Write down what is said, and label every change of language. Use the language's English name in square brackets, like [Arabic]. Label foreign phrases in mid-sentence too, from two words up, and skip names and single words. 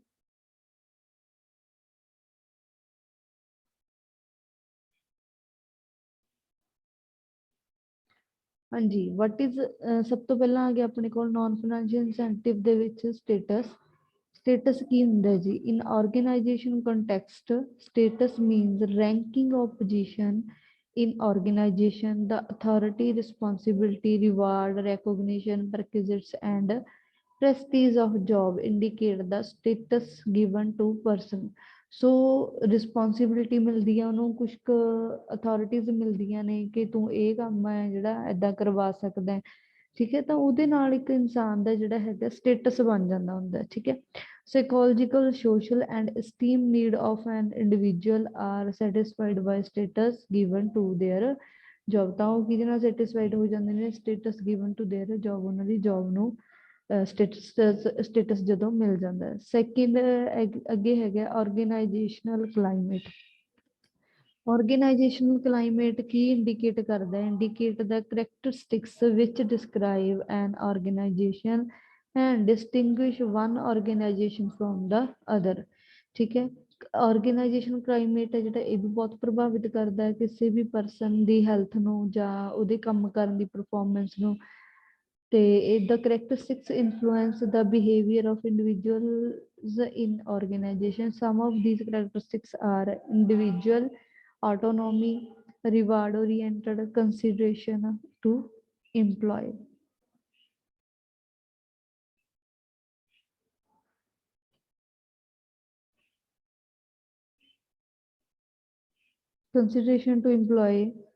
[Punjabi] ਹਾਂਜੀ, [English] what is [Punjabi] ਸਭ ਤੋਂ ਪਹਿਲਾਂ ਆ ਗਿਆ ਆਪਣੇ ਕੋਲ [English] non financial incentive [Punjabi] ਦੇ ਵਿੱਚ ਸਟੇਟਸ। ਸਟੇਟਸ ਕੀ ਹੁੰਦਾ ਜੀ? [English] in organization context, status means ranking of position in organization, the authority, responsibility, reward, recognition, perquisites, and prestige of job indicate the status given to person। [Punjabi] ਸੋ ਰਿਸਪੌਂਸਿਬਿਲਿਟੀ ਮਿਲਦੀ ਹੈ ਉਹਨੂੰ, ਕੁਛ ਕੁ ਅਥੋਰਿਟੀਜ਼ ਮਿਲਦੀਆਂ ਨੇ ਕਿ ਤੂੰ ਇਹ ਕੰਮ ਹੈ ਜਿਹੜਾ ਏਦਾਂ ਕਰਵਾ ਸਕਦਾ ਹੈ, ਠੀਕ ਹੈ। ਤਾਂ ਉਹਦੇ ਨਾਲ ਇੱਕ ਇਨਸਾਨ ਦਾ ਜਿਹੜਾ ਹੈਗਾ ਸਟੇਟਸ ਬਣ ਜਾਂਦਾ ਹੁੰਦਾ, ਠੀਕ ਹੈ। [English] Psychological, social, and esteem need of an individual are satisfied by status given to their job। [Punjabi] ਤਾਂ ਉਹ ਕਿਹਦੇ ਨਾਲ ਸੈਟੀਸਫਾਈਡ ਹੋ ਜਾਂਦੇ ਨੇ? [English] status given to their job, [Punjabi] ਉਹਨਾਂ ਦੀ ਜੌਬ ਨੂੰ ਸਟੇਟਸ ਜਦੋਂ ਮਿਲ ਜਾਂਦਾ ਹੈ। ਸੈਕਿੰਡ ਅੱਗੇ ਹੈਗਾ [English] organizational climate. Organizational climate [Punjabi] ਕੀ indicate ਕਰਦਾ ਹੈ? [English] Indicate the characteristics which describe an organization and distinguish one organization from the other, [Punjabi] ਠੀਕ ਹੈ। [English] organization climate [Punjabi] ਹੈ ਜਿਹੜਾ, ਇਹ ਵੀ ਬਹੁਤ ਪ੍ਰਭਾਵਿਤ ਕਰਦਾ ਹੈ ਕਿਸੇ ਵੀ ਪਰਸਨ ਦੀ ਹੈਲਥ ਨੂੰ ਜਾਂ ਉਹਦੇ ਕੰਮ ਕਰਨ ਦੀ ਪਰਫਾਰਮੈਂਸ ਨੂੰ। [English] The characteristics influence the behavior of individuals in organization. Some of these characteristics are individual autonomy, reward oriented consideration to employee. Consideration to employee.